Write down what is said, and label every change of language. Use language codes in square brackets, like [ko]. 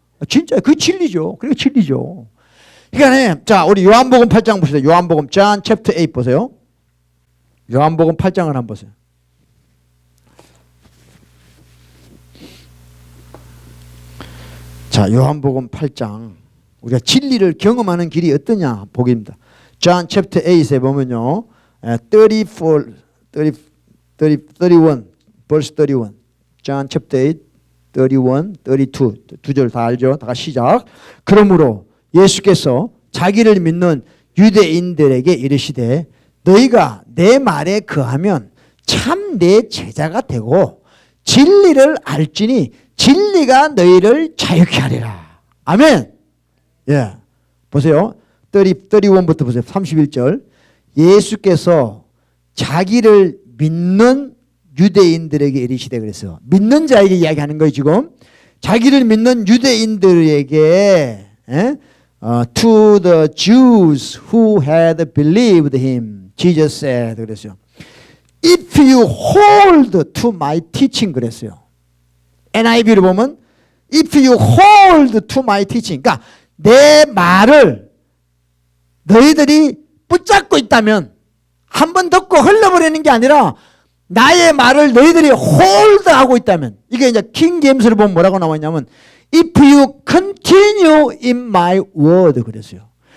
[ko] 진짜 그 진리죠. 그게 진리죠. 그러니까 자, 우리 요한복음 8장 보시죠. 요한복음 [en] John chapter 8 [ko] 보세요. 요한복음 8장을 한번 보세요. 자, 요한복음 8장. 우리가 진리를 경험하는 길이 어떠냐 보기입니다. [en] John chapter 8에 [ko] 보면요, [en] 34, 30, 31, verse 31. John chapter 8, [ko] 31, 32. 두 절 다 알죠? 다 시작. 그러므로 예수께서 자기를 믿는 유대인들에게 이르시되 너희가 내 말에 거하면 참 내 제자가 되고 진리를 알지니 진리가 너희를 자유케 하리라. 아멘. 예. 보세요. 31부터 보세요. 31절. 예수께서 자기를 믿는 유대인들에게 이르시되 그랬어요. 믿는 자에게 이야기하는 거예요, 지금. 자기를 믿는 유대인들에게 [en] to the Jews who had believed him, Jesus said [ko] 그랬어요. [en] If you hold to my teaching [ko] 그랬어요. NIV를 보면 [en] if you hold to my teaching, [ko] 그러니까 내 말을 너희들이 붙잡고 있다면, 한 번 듣고 흘려버리는 게 아니라 나의 말을 너희들이 홀드하고 있다면, 이게 이제 킹 제임스를 보면 뭐라고 나왔냐면 [en] If you continue in my word [ko] 그랬어요.